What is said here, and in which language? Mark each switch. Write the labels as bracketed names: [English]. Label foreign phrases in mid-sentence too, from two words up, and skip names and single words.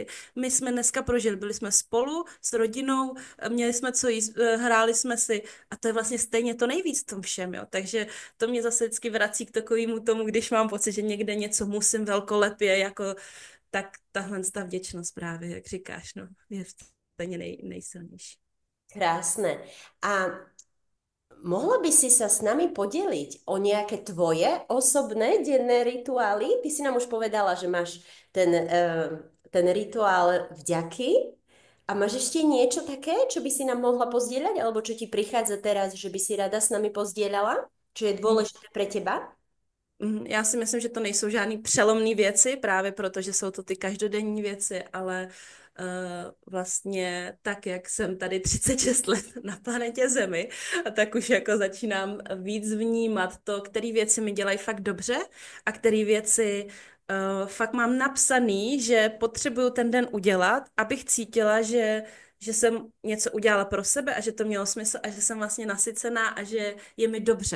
[Czech] My jsme dneska prožili, byli jsme spolu s rodinou, měli jsme co jíst, hráli jsme si a to je vlastně stejně to nejvíc v tom všem, jo. Takže to mě zase vždycky vrací k takovému tomu, když mám pocit, že někde něco musím velkolepě, jako tak tahle ta vděčnost právě, jak říkáš, no, je stejně nejsilnější. [Slovak] Krásne. A mohla by si sa s nami podeliť o nejaké tvoje osobné denné rituály? Ty si nám už povedala, že máš ten rituál vďaky. A máš ešte niečo také, čo by si nám mohla pozdieľať, alebo čo ti prichádza teraz, že by si rada s nami pozdieľala? Čo je dôležité pre teba? [Czech] Já si myslím, že to nejsou žádný přelomný věci, právě proto, že jsou to ty každodenní věci, ale vlastně tak, jak jsem tady 36 let na planetě Zemi, a tak už jako začínám víc vnímat to, které věci mi dělají fakt dobře a které věci fakt mám napsaný, že potřebuju ten den udělat, abych cítila, že jsem něco udělala pro sebe a že to mělo smysl a že jsem vlastně nasycená a že je mi dobře.